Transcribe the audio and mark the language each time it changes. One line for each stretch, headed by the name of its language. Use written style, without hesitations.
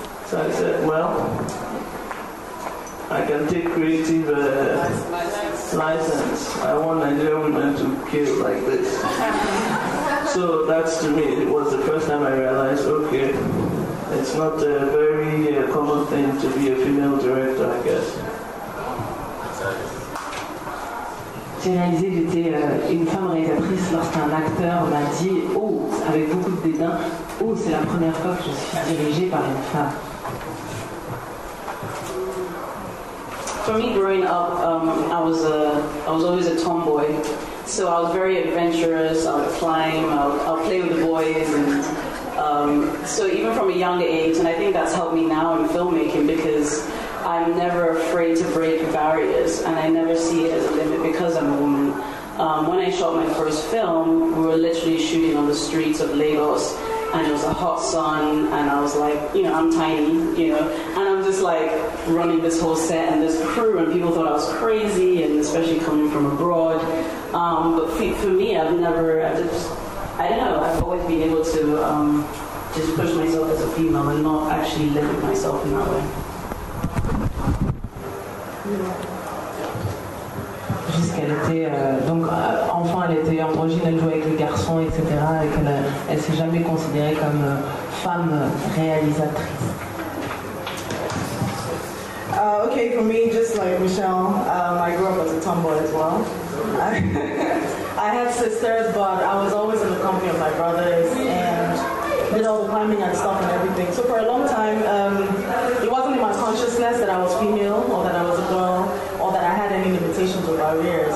English: So I said, "Well, I can take creative license. I want Nigerian women to kill like this." So that's, to me, it was the first time I realized, okay, it's not a very common thing to be a female director, I guess.
French: J'ai réalisé que j'étais une femme réalisatrice lorsqu'un acteur m'a dit, oh, avec beaucoup de dédain, oh, c'est la première fois que je suis dirigée par une femme.
English: For me, growing up, I was always a tomboy, so I was very adventurous. I would climb, I'll play with the boys, and so even from a younger age, and I think that's helped me now in filmmaking because I'm never afraid to break barriers, and I never see it as a limit because I'm a woman. When I shot my first film, we were literally shooting on the streets of Lagos, and it was a hot sun, and I was like, I'm tiny, and I'm just like running this whole set and this crew, and people thought I was crazy, and especially coming from abroad. But for me, I don't know, I've always been able to just push myself as a female and not actually limit myself in that way.
French: Jusqu'elle était enfant, elle était androgyne, elle jouait avec les garçons, etc. Et qu'elle s'est jamais considérée comme femme réalisatrice.
English: Okay, for me, just like Michelle, I grew up as a tomboy as well. I had sisters, but I was always in the company of my brothers and did all the climbing and stuff and everything. So for a long time, it wasn't in my consciousness that I was female or that I was a girl or that I had any limitations or barriers.